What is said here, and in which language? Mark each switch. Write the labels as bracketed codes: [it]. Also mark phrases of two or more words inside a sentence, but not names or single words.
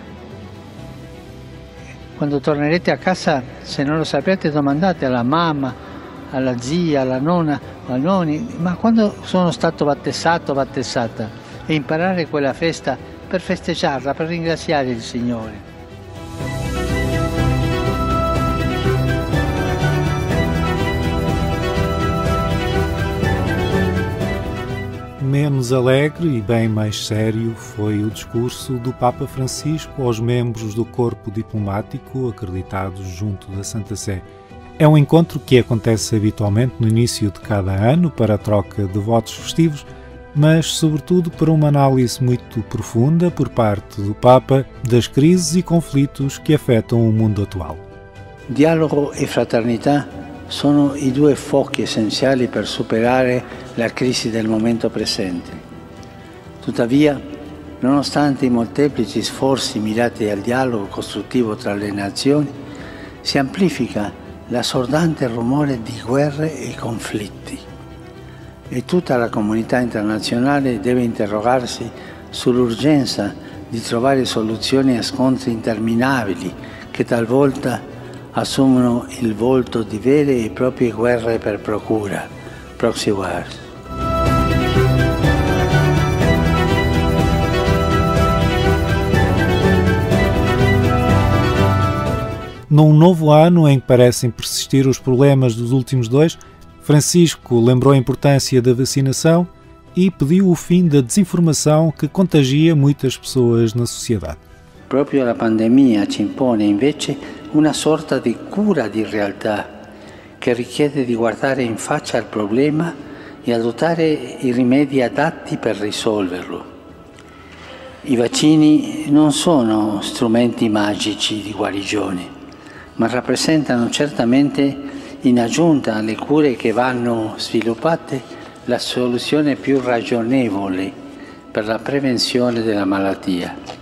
[it] Quando tornerete a casa, se non lo sapete, domandate alla mamma, alla zia, alla nonna, al nonni, ma quando sono stato battezzato, battezzata, e imparare quella festa per festeggiarla, per ringraziare il Signore. [pt] Menos alegre e bem mais sério foi o discurso do Papa Francisco aos membros do corpo diplomático acreditados junto da Santa Sé. É um encontro que acontece habitualmente no início de cada ano para a troca de votos festivos, mas, sobretudo, para uma análise muito profunda por parte do Papa das crises e conflitos que afetam o mundo atual. [it] Dialogo e fraternità sono i due fuochi essenziali per superare la crisi del momento presente. Tuttavia, nonostante i molteplici sforzi mirati al dialogo costruttivo tra le nazioni, si amplifica l'assordante rumore di guerre e conflitti. E tutta la comunità internazionale deve interrogarsi sull'urgenza di trovare soluzioni a scontri interminabili che talvolta assumono il volto di vere e proprie guerre per procura, [en] proxy wars. [pt] Num novo ano em que parecem persistir os problemas dos últimos dois, Francisco lembrou a importância da vacinação e pediu o fim da desinformação que contagia muitas pessoas na sociedade. [it] Proprio la pandemia ci impone invece una sorta di cura di realtà che richiede di guardare in faccia al problema e adottare i rimedi adatti per risolverlo. I vaccini non sono strumenti magici di guarigione, ma rappresentano certamente, in aggiunta alle cure che vanno sviluppate, la soluzione più ragionevole per la prevenzione della malattia.